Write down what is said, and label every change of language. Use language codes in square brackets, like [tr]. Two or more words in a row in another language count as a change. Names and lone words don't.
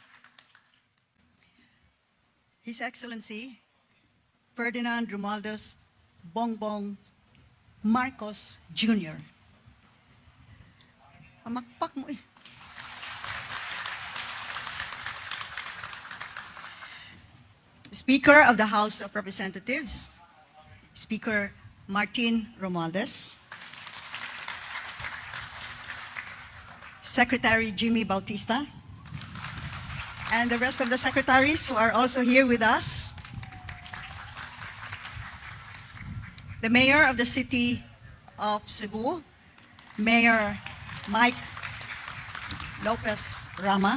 [en] His Excellency Ferdinand Romualdez Bongbong Marcos Jr. [tl] Amakpak mo eh. [en] Speaker of the House of Representatives, Speaker Martin Romualdez, Secretary Jimmy Bautista, and the rest of the secretaries who are also here with us, the Mayor of the City of Cebu, Mayor Mike Lopez Rama.